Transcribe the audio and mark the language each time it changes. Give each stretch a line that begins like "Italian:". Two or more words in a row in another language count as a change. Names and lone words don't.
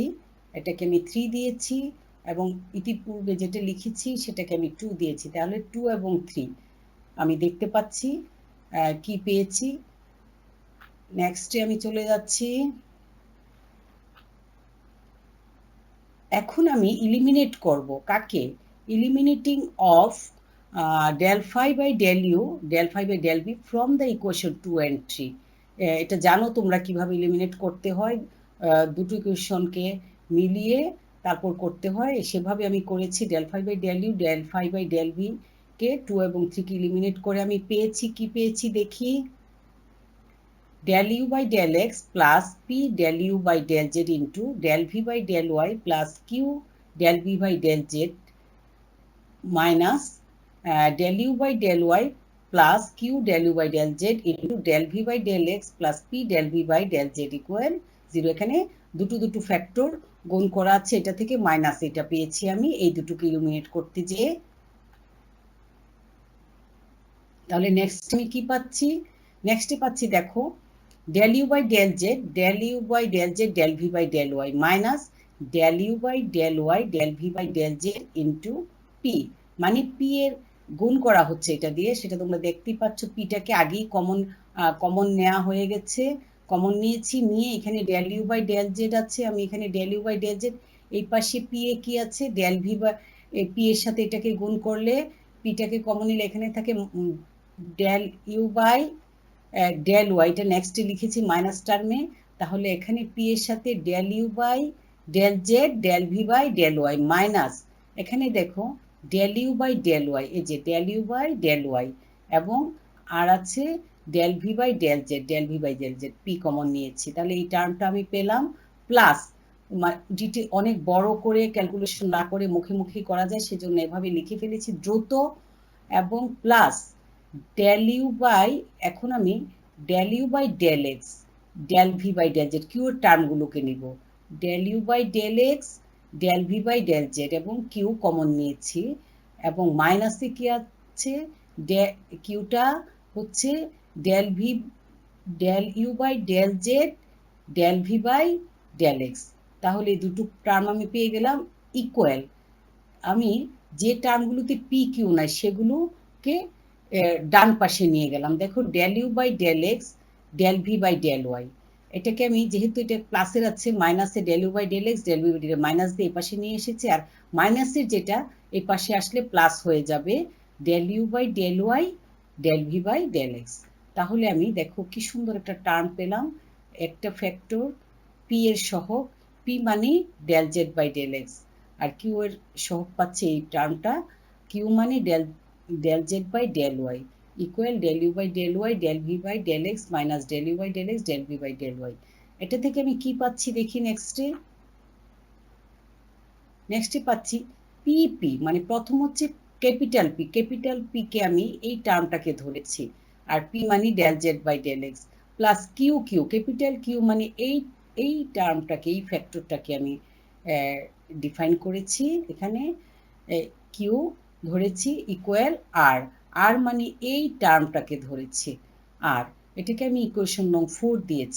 Bangla: এটাকে আমি 3 দিয়েছি এবং ইতিপূর্বে যেটা লিখেছি সেটাকে আমি 2 দিয়েছি, তাহলে 2 এবং 3 আমি দেখতে পাচ্ছি কি পেয়েছি। নেক্সটে আমি চলে যাচ্ছি। এখন আমি ইলিমিনেট করব কাকে?
English: eliminating of del phi by del u del phi by del v from the equation 2 and 3।
Bangla: এটা জানো তোমরা কিভাবে ইলিমিনেট করতে হয়, দুটো ইকুয়েশনকে মিলিয়ে তারপর করতে হয়, সেভাবে আমি করেছি।
English: del phi by del u del phi by del v
Bangla: কে 2 এবং 3 কে ইলিমিনেট করে আমি পেয়েছি কি পেয়েছি দেখি।
English: del u by del x plus p del u by del z into del v by del y plus q del v by del z minus del u by del y plus q del u by del z into del v by del x plus p del v by del z equal 0।
Bangla: এখানে দুটো ফ্যাক্টর গুণ করা আছে, এটা থেকে মাইনাস এটা পেয়েছি আমি এই দুটোকে ইলিমিনেট করতে যেয়ে। তাহলে নেক্সট আমি কি পাচ্ছি? নেক্সটে পাচ্ছি দেখো
English: del u by del z del u by del z del v by del y minus del u by del y del v by del z into p,
Bangla: মানে p এর গুণ করা হচ্ছে এটা দিয়ে, সেটা তোমরা দেখতেই পাচ্ছ। পিটাকে আগেই কমন নেওয়া হয়ে গেছে, কমন নিয়েছি, নিয়ে এখানে
English: del u by del z
Bangla: আছে, আমি এখানে
English: del u by del z,
Bangla: এই পাশে p এ কি আছে
English: del v by p
Bangla: এর সাথে এটাকে গুণ করলে পিটাকে কমন নিলে এখানে থাকে
English: del u by del y,
Bangla: এটা নেক্সটে লিখেছি মাইনাস টার্মে, তাহলে এখানে p এর সাথে
English: del u by del z del v by del y
Bangla: মাইনাস এখানে দেখো
English: del u by del y,
Bangla: এই যে
English: del u by del y
Bangla: এবং আর আছে
English: del v by del z del v by del z,
Bangla: p কমন নিয়েছি, তাহলে এই টার্মটা আমি পেলাম। প্লাস ডিটেল অনেক বড় করে ক্যালকুলেশন না করে মুখে মুখে করা যায় সেজন্য এভাবে লিখে ফেলেছি দ্রুত, এবং
English: প্লাস del u by,
Bangla: এখন আমি
English: del u by del x del v by del z q
Bangla: এর টার্মগুলোকে নিব,
English: del u by del x del v by del z
Bangla: এবং q কমন নিয়েছি, এবং মাইনাসে কি আছে কিউটা হচ্ছে
English: del u by del z del v by del x,
Bangla: তাহলে দুটো টার্ম আমি পেয়ে গেলাম ইকুয়াল। আমি যে টার্মগুলোতে পি কিউ নাই সেগুলোকে ডান পাশে নিয়ে গেলাম।
English: দেখো del u by del x del v by del y,
Bangla: এটাকে আমি যেহেতু এটা প্লাসের আছে মাইনাসে
English: del u by del x del v by del y
Bangla: মাইনাস দিয়ে এই পাশে নিয়ে এসেছি, আর মাইনাসের যেটা এই পাশে আসলে প্লাস হয়ে যাবে
English: del u by del y del v by del x।
Bangla: তাহলে আমি দেখো কি সুন্দর একটা টার্ম পেলাম, একটা ফ্যাক্টর p এর সহগ, p মানে
English: del z by del x,
Bangla: আর q এর সহগ পাচ্ছে এই টার্মটা q মানে
English: del z by del y
Bangla: ইকুয়াল
English: del u by del y del v by del x মাইনাস del u by del x del v by del y।
Bangla: এটা থেকে আমি কি পাচ্ছি দেখি নেক্সটে পাচ্ছি pp, মানে প্রথম হচ্ছে ক্যাপিটাল p কে আমি এই টার্মটাকে ধরেছি, আর p মানে
English: del z by del x
Bangla: প্লাস q ক্যাপিটাল q মানে এই টার্মটাকে, এই ফ্যাক্টরটাকে আমি ডিফাইন করেছি। এখানে কিউ ধরেছি ইকুয়াল আর, আর মানে এই টার্মটাকে ধরেছি আর, এটাকে আমি ইকুয়েশন নং 4 দিয়েছি।